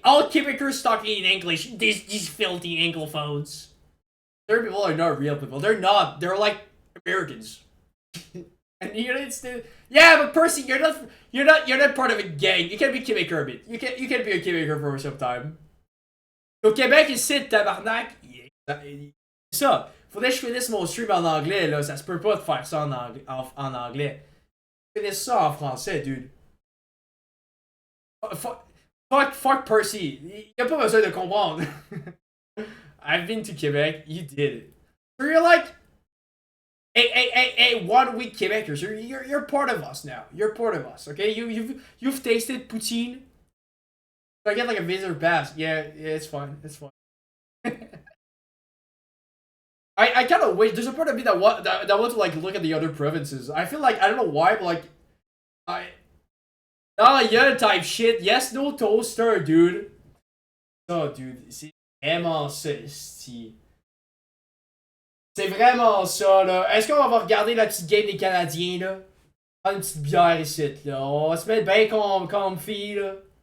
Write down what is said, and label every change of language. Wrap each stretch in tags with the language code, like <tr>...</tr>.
<en>All Quebecers talking in English. These filthy Anglophones. Their people are not real people. They're not. They're like Americans. And the United States. Yeah, but Percy, you're not part of a gang. You can't be Quebecer a bit. You can't be a Quebecer for some time.</en> <fr>Au Québec ici, tabarnak. Ça. Faudrait que je finisse mon stream en anglais, là. Ça se peut pas de faire ça en anglais. Finisse ça en français, dude.</fr> <en>Fuck Percy.</en> <fr>Y'a pas besoin de comprendre.</fr> <en>I've been to Quebec. You did it. So you're like... Hey, 1 week Quebecers. You're part of us now. You're part of us, okay? You've tasted poutine. So I get like a visitor pass. Yeah, it's fine. It's fine. I kind of wish there's a part of me that want to like look at the other provinces. I feel like I don't know why, but like yeah type shit. Yes, no toaster, dude.</en> <fr>Oh, dude, c'est vraiment ça, c'est vraiment ça là. Est-ce qu'on va regarder la petite game des Canadiens là? Prendre une petite bière ici là. On va se mettre bien comfy là.</fr>